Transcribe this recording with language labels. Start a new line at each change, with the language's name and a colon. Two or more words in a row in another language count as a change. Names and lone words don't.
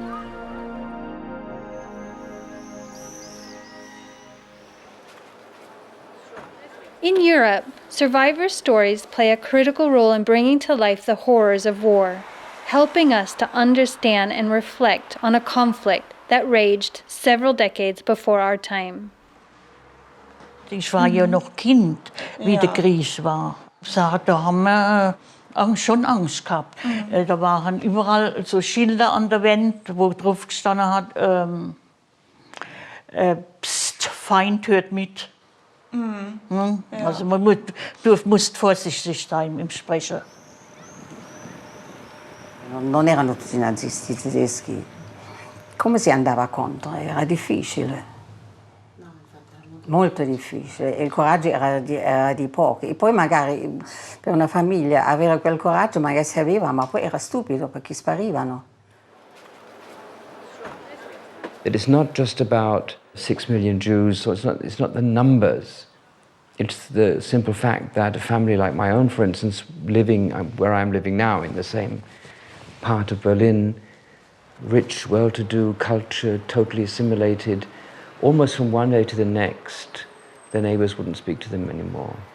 English: In Europe, survivor stories play a critical role in bringing to life the horrors of war, helping us to understand and reflect on a conflict that raged several decades before our time.
German: Ich war ja noch Kind, wie der Krieg war. Da haben wir schon Angst gehabt. Da waren überall so Schilder an der Wand, wo drauf gestanden hat, Psst, Feind hört mit. Also man muss vorsichtig sein im Sprechen.
Italian: Non erano tutti nazisti tedeschi. Come si andava contro? Era difficile. Molto difficile e il coraggio era di pochi. E poi magari per una famiglia avere quel coraggio magari si aveva, ma poi era stupido perché sparivano.
English: It is not just about 6 million Jews, so it's not the numbers. It's the simple fact that a family like my own, for instance, living where I'm living now in the same part of Berlin, rich, well-to-do, culture, totally assimilated, almost from one day to the next, their neighbors wouldn't speak to them anymore.